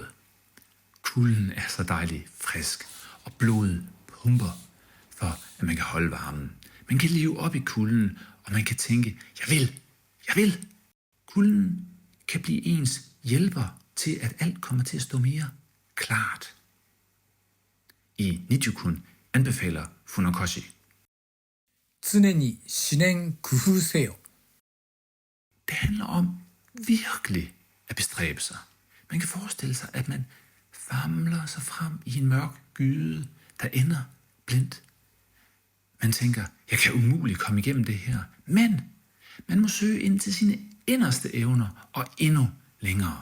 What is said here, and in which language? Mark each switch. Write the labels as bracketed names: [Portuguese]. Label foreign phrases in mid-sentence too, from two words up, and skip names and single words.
[Danish] Kulden er så dejlig frisk, og blodet pumper for, at man kan holde varmen. Man kan leve op i kulden, og man kan tænke, jeg vil. Kulden kan blive ens hjælper til, at alt kommer til at stå mere klart. I Nichikun anbefaler Funakoshi: [Japanese] 常に思念工夫せよ。 [Danish] Det handler om virkelig at bestræbe sig. Man kan forestille sig, at man famler sig frem i en mørk gyde, der ender blindt. Man tænker, jeg kan umuligt komme igennem det her. Men man må søge ind til sine inderste evner og endnu længere.